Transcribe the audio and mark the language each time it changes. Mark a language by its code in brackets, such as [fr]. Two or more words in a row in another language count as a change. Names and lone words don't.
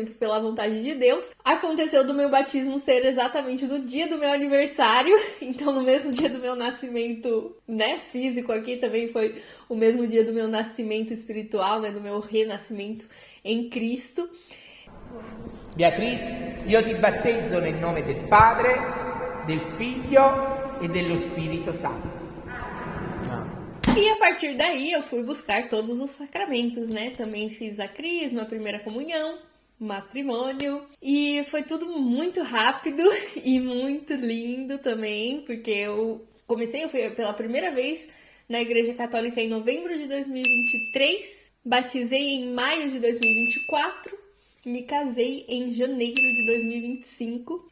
[pt] Sempre pela vontade de Deus. Aconteceu do meu batismo ser exatamente no dia do meu aniversário. Então, no mesmo dia do meu nascimento, né? Físico aqui, também foi o mesmo dia do meu nascimento espiritual, né? Do meu renascimento em Cristo. [it] Beatriz, io ti battezzo nel nome del Padre, del Figlio e dello Spirito Santo. [pt] E a partir daí eu fui buscar todos os sacramentos, né? Também fiz a crisma, a primeira comunhão, matrimônio. E foi tudo muito rápido e muito lindo também, porque eu fui pela primeira vez na Igreja Católica em novembro de 2023, batizei em maio de 2024, me casei em janeiro de 2025.